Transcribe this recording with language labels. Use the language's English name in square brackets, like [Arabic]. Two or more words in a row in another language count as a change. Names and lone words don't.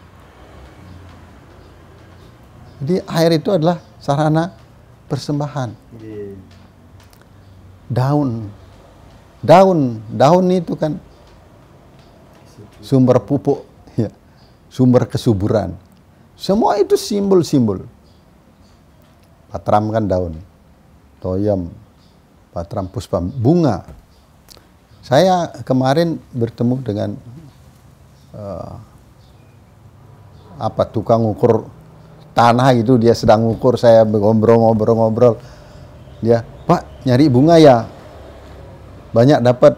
[Indonesian] Jadi air itu adalah sarana persembahan. Daun itu kan sumber pupuk, ya, sumber kesuburan. Semua itu simbol-simbol. Patram kan daun, [Sanskrit] toyam, patram puspam, [Indonesian] bunga. Saya kemarin bertemu dengan tukang ukur tanah gitu, dia sedang ukur, saya ngobrol. Dia, Pak, nyari bunga ya? Banyak dapat.